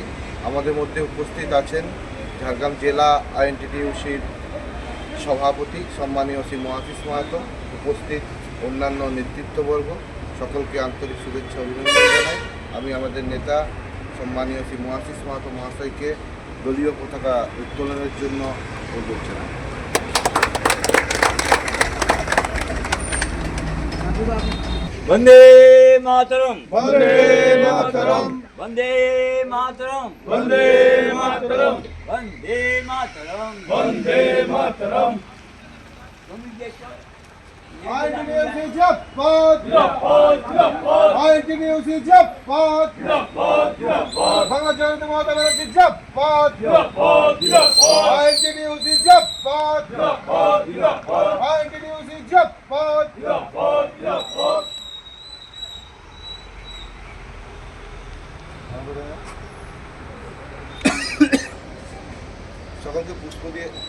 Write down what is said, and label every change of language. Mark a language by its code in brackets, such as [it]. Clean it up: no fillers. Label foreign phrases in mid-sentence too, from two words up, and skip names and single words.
[bn] আমাদের মধ্যে উপস্থিত আছেন ঝাড়গ্রাম জেলা আইএনটিটিইউসির সভাপতি সম্মানীয় শ্রী মহাশিস মাহাতো, উপস্থিত অন্যান্য নেতৃত্ববর্গ, সকলকে আন্তরিক শুভেচ্ছা অভিনন্দন জানাই। আমি আমাদের নেতা সম্মানীয় শ্রী মহাশিস মাহাতো মহাশয়কে দলীয় পতাকা উত্তোলনের জন্য অনুরোধ জানাই। [sa] वंदे मातरम, वंदे मातरम, वंदे मातरम, वंदे मातरम, वंदे मातरम, वंदे मातरम। [hi] आईएनटीटीयूसी जिंदाबाद, जिंदाबाद, आईएनटीटीयूसी जिंदाबाद, जिंदाबाद, जिंदाबाद, बांग्लादेश जनता ममता बनर्जी जिंदाबाद, जिंदाबाद, जिंदाबाद, आईएनटीटीयूसी जिंदाबाद, जिंदाबाद, जिंदाबाद, आईएनटीटीयूसी जिंदाबाद, जिंदाबाद, जिंदाबाद। [bn] সকলকে পুষ্প দিয়ে